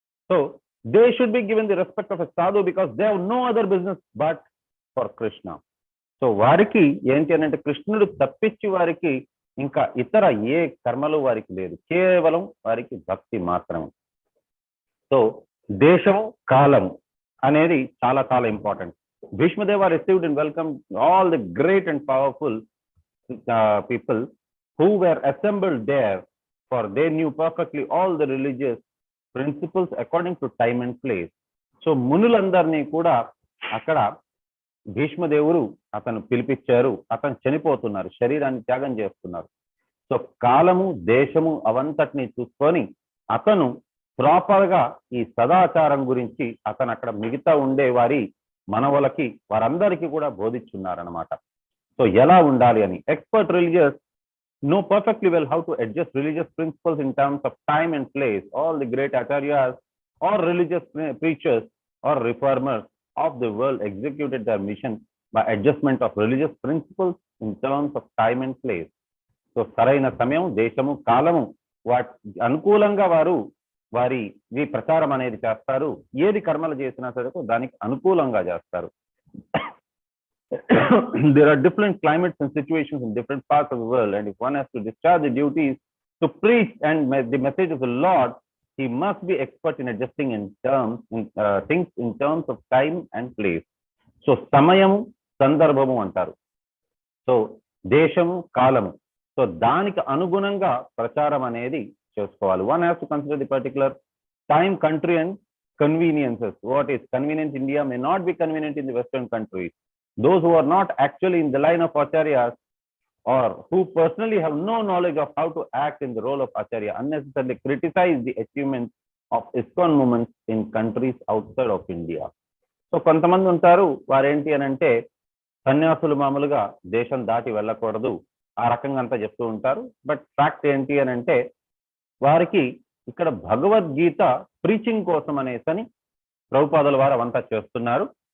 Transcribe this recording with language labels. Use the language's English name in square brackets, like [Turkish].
[English] So they should be given the respect of a sadhu because they have no other business but for Krishna. [Telugu] So వారికి ఏంటి అని అంటే కృష్ణుడు తప్పించి వారికి ఇంకా ఇతర ఏ కర్మలు వారికి లేదు, కేవలం వారికి భక్తి మాత్రమే. సో దేశము కాలము అనేది చాలా చాలా important. [English] Bhishmadeva received and welcome all the great and powerful people who were assembled there, for they knew perfectly all the religious principles according to time and place. [Telugu] So మునులందరినీ కూడా అక్కడ భీష్మదేవుడు అతను పిలిపించారు. అతను చనిపోతున్నారు, శరీరాన్ని త్యాగం చేస్తున్నారు. సో కాలము దేశము అవంతటిని చూసుకొని అతను ప్రాపర్ గా ఈ సదాచారం గురించి అతను అక్కడ మిగతా ఉండే వారి మనవలకి వారందరికీ కూడా బోధించున్నారనమాట. సో ఎలా ఉండాలి అని. [English] Expert religious know perfectly well how to adjust religious principles in terms of time and place. All the great acharyas or religious preachers or reformers of the world executed their mission by adjustment of religious principles in terms of time and place. [Telugu] So సరైన సమయం, దేశము, కాలము వాటి అనుకూలంగా వారు వారి ప్రచారం అనేది చేస్తారు. ఏది కర్మలు చేసినా సరే దానికి అనుకూలంగా చేస్తారు. [English] There are different climates and situations in different parts of the world, and if one has to discharge the duties to preach and the message of the Lord, he must be expert in adjusting things in terms of time and place. [Telugu] So సమయము, సందర్భము అంటారు. So దేశము, కాలము. So దానికి అనుగుణంగా ప్రచారం అనేది చేసుకోవాలి. [English] One has to consider the particular time, country and conveniences. What is convenient in India may not be convenient in the Western countries. Those who are not actually in the line of acharyas or who personally have no knowledge of how to act in the role of acharya unnecessarily criticize the achievements of ISKCON movements in countries outside of India. [Telugu] So కొంతమంది ఉంటారు, వారేంటి అని అంటే సన్యాసులు మామూలుగా దేశం దాటి వెళ్ళకూడదు, ఆ రకంగా అంతా చెప్తూ ఉంటారు. [English] but fact [Telugu] ఏంటి అని అంటే వారికి ఇక్కడ భగవద్గీత ప్రీచింగ్ కోసం అనేసని ప్రభుపాదుల వారు అవంతా చేస్తున్నారు.